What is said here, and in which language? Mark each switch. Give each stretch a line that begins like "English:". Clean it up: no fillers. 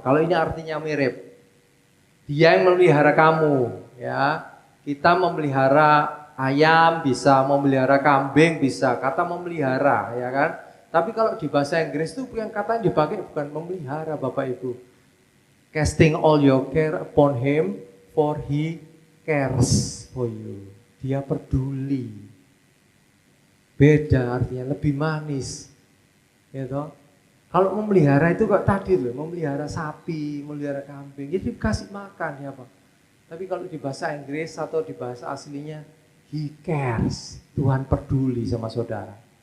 Indonesian: Kalau ini artinya mirip. Dia yang memelihara kamu, ya. Kita memelihara ayam bisa, memelihara kambing bisa, kata memelihara, ya kan? Tapi kalau di bahasa Inggris itu yang kata yang dipakai bukan memelihara, Bapak Ibu.
English: Casting all your care upon Him, for He cares for you.
Indonesian: Dia peduli. Beda artinya, lebih manis. Gitu. Kalau memelihara itu kok tadi loh, memelihara sapi, memelihara kambing, jadi dikasih makan ya Pak. Tapi kalau di bahasa Inggris atau di bahasa aslinya,
English: He cares,
Indonesian: Tuhan peduli sama saudara.